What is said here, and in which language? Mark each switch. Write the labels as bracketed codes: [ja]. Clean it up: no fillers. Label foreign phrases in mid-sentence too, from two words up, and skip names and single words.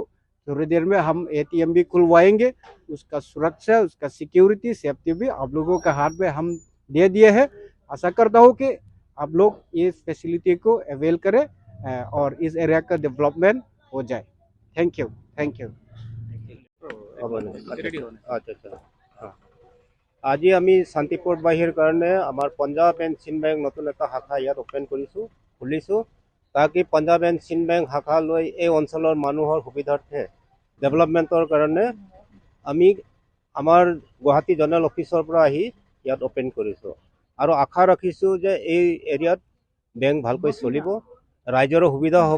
[hi] थोड़ी देर में हम ATM भी खुलवाएंगे, उसका सुरक्षा, उसका सिक्योरिटी, सेफ्टी भी आप लोगों के हाथ में हम दे दिए हैं। आशा करता हूँ कि आप लोग इस फैसिलिटी को अवेल करें और इस एरिया का डेवलपमेंट हो जाए। [en] thank you. [as] আজি আমি শান্তিপুর বাহিৰ কাৰণে আমাৰ পাঞ্জাব এণ্ড সিন্ধ বেংক নতুন এটা শাখা ইয়াত ওপেন খুলিছোঁ তাকি পাঞ্জাব এণ্ড সিন্ধ বেংক শাখা লৈ এই অঞ্চলৰ মানুহৰ সুবিধাৰ্থে ডেভেলপমেণ্টৰ কাৰণে আমি আমাৰ গুৱাহাটী জোনেল অফিচৰ পৰা আহি ইয়াত ওপেন কৰিছোঁ আৰু আশা ৰাখিছোঁ যে এই এৰিয়াত বেংক ভালকৈ চলিব, ৰাইজৰো সুবিধা হ'ব।